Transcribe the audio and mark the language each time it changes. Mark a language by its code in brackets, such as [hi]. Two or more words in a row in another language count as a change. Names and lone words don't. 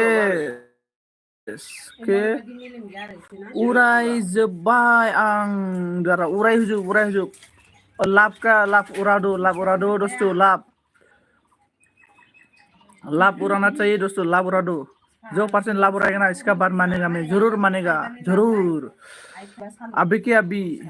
[hi] के [brx] उरायजोब्बाय आं दारा उरायहोजोब [hi] लाभ का लाभ उड़ा दो दोस्तों, लाभ उड़ाना चाहिए दोस्तों, लाभ उड़ा दो, जो परसेंट लाभ उड़ाएगा ना इसका बात मानेगा, मैं जरूर मानेगा, जरूर अभी के अभी।